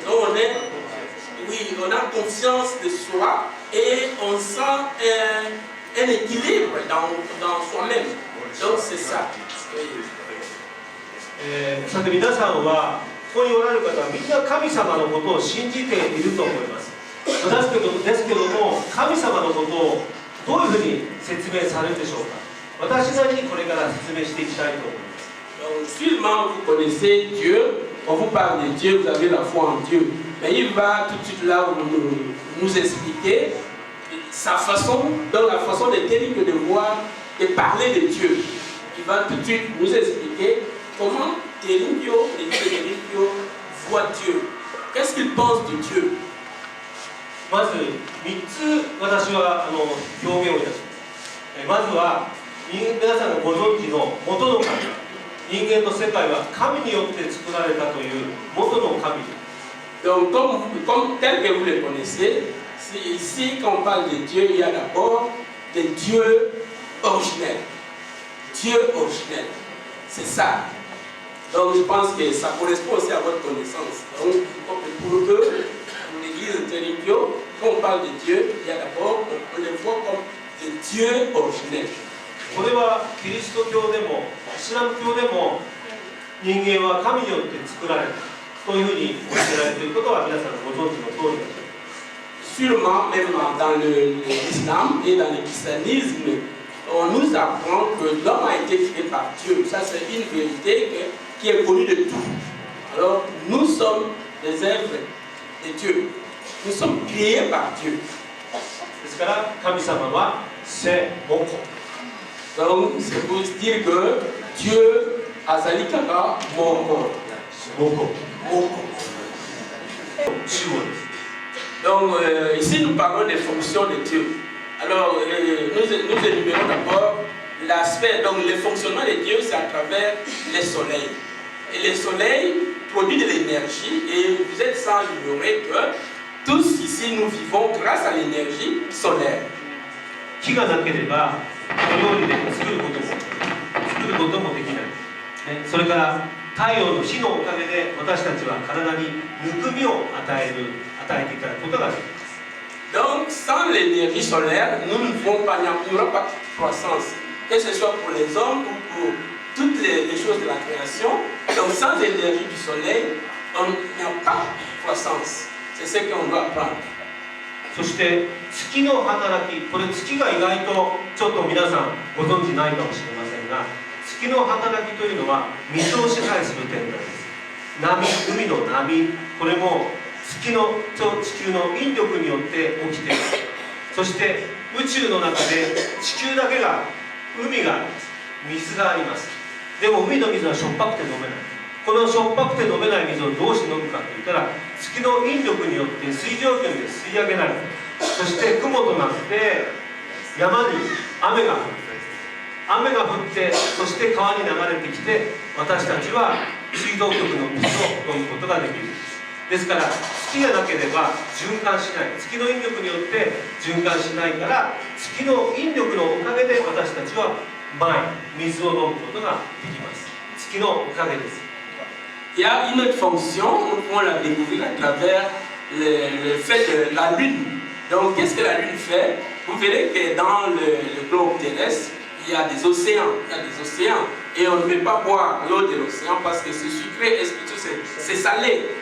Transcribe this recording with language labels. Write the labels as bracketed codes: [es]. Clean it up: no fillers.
[fr] Donc on a confiance de soi et on sent un équilibre dans soi-même. Donc c'est ça. [ja] さて皆さんはここにおられる方はみんな神様のことを信じていると思います。ですけども神様のことをどういうふうに説明されるでしょうか。私なりにこれから説明していきたいと思います。 [fr] Donc, sûrement vous connaissez Dieu, on vous parle de Dieu, vous avez la foi en Dieu. Mais il va tout de suite là nous expliquer sa façon, dans la façon de tenir que de voir, de parler de Dieu. Il va tout de suite nous expliquer comment Teribio voit Dieu. Qu'est-ce qu'il pense de Dieu? [ja] まず3つ私は表現をいたします。まずは皆さんがご存知の元の神。人間の世界は神によって作られたという元の神。 [fr] Donc, comme tel que vous le connaissez, ici, quand on parle de Dieu, il y a d'abord le Dieu originel. Dieu originel. C'est ça. Donc, je pense que ça correspond aussi à votre connaissance. Donc, pour l'église de Teribio, quand on parle de Dieu, il y a d'abord, on le voit comme le Dieu originel. [ja] これはキリスト教でもイスラム教でも人間は神によって作られたというふうに教えられていることは皆さんご存知の通りです。 [fr] Sûrement, même dans l'islam et dans le christianisme, on nous apprend que l'homme a été créé par Dieu. Ça, c'est une vérité qui est connue de tous. Alors, nous sommes des œuvres de Dieu. Nous sommes créés par Dieu. [ja] ですから神様は聖母子。 [fr] Donc, c'est pour dire que Dieu a [ln] sali kaka moko. [fr] Donc, ici, nous parlons des fonctions de Dieu. Alors, nous énumérons d'abord l'aspect, donc le fonctionnement de Dieu, c'est à travers les soleils. Et le soleil produit de l'énergie, et vous êtes sans ignorer que tous ici, nous vivons grâce à l'énergie solaire. [ja] 木がなければお料理で作ることもできない、ね、それから太陽の火のおかげで私たちは体にぬくみを与えていただくことができます。 [fr] Donc, sans l'énergie solaire, nous n'y aurons pas de croissance, que ce soit pour les hommes ou pour toutes les choses de la création. Donc, sans l'énergie du soleil, on n'a pas de croissance. C'est ce qu'on doit apprendre. [ja] そして月の働き、これ月が意外とちょっと皆さんご存知ないかもしれませんが、月の働きというのは水を支配する天体です。海の波、これも月のと地球の引力によって起きている。そして宇宙の中で地球だけが海があります。水があります。でも海の水はしょっぱくて飲めない。このしょっぱくて飲めない水をどうして飲むかといったら、月の引力によって水蒸気で吸い上げられる。そして雲となって山に雨が降る。雨が降って、そして川に流れてきて、私たちは水道局の水を飲むことができる。ですから月がなければ循環しない。月の引力によって循環しないから、月の引力のおかげで私たちは水を飲むことができます。月のおかげです。 [fr] Il y a une autre fonction, nous pouvons la découvrir à travers le fait de la Lune. Donc, qu'est-ce que la Lune fait? Vous verrez que dans le globe terrestre, il y a des océans. Et on ne peut pas boire l'eau de l'océan parce que c'est sucré et c'est salé.